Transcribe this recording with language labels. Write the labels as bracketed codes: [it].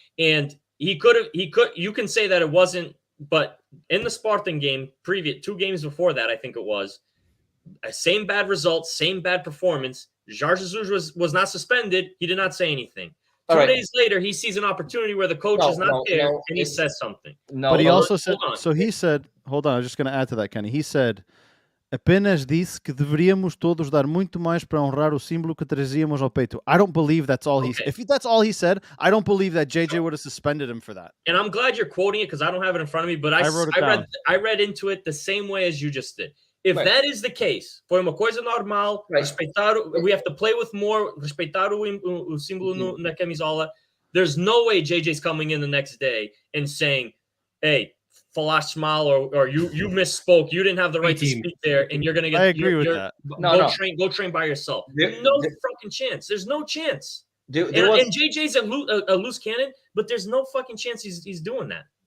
[en] And you can say that it wasn't, but in the Spartan game, 2 games before that, I think it was, same bad results, same bad performance. Jorge Jesus was not suspended. He did not say anything. 2 days later, he sees an opportunity where the coach is not there, and he says something. But he also said, so he said, hold on, I'm just going to add to that, Kenny. He said, [pt] apenas disse que deveríamos todos dar muito mais para honrar o símbolo que trazíamos ao peito. [en] I don't believe that's all he said. If that's all he said, I don't believe that JJ would have suspended him for that. And I'm glad you're quoting it because I don't have it in front of me, but I read into it the same way as you just did. If that is the case, [pt] foi uma coisa normal, respeitar, [en] we have to play with more, [pt] respeitar o símbolo na camisola. [en] There's no way JJ's coming in the next day and saying, hey, [pt] falaste mal, [en] or you misspoke, you didn't have the right to speak there, and you're going to get... I agree with that. Go train by yourself. No fucking chance. There's no chance. And JJ's a loose cannon, but there's no fucking chance he's doing that.